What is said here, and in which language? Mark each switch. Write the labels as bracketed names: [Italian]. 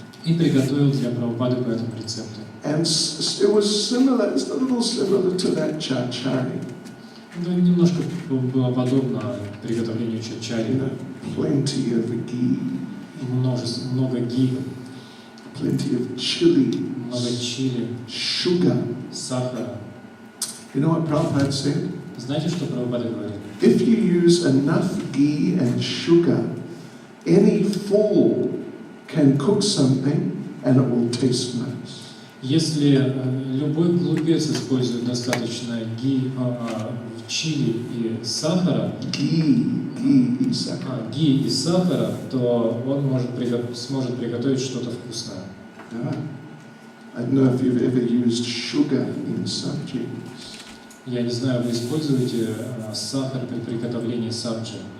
[Russian] И приготовил для Прабхупады по этому рецепту. [English] And it was similar, it's a little similar to that chachari. [Russian] Это немножко было подобно приготовлению чачари. [English] Plenty of ghee. [Russian] Много ги. [English] Plenty of chili. [Russian] Много чили. [English] Sugar. [Russian] Сахара. [English] You know what Prabhupada said? [Russian] Знаете, что Прабхупада говорит? [English] If you use enough ghee and sugar, any fool can cook something and it will taste nice. [Russian] Если любой глупец использует достаточно чили и сахара, Ghee и сахар. ги и сахара, то он сможет приготовить что-то вкусное. [English] Yeah. I don't know if you've ever used sugar in subjects. [Russian] Я не знаю, вы используете сахар при приготовлении сабджи?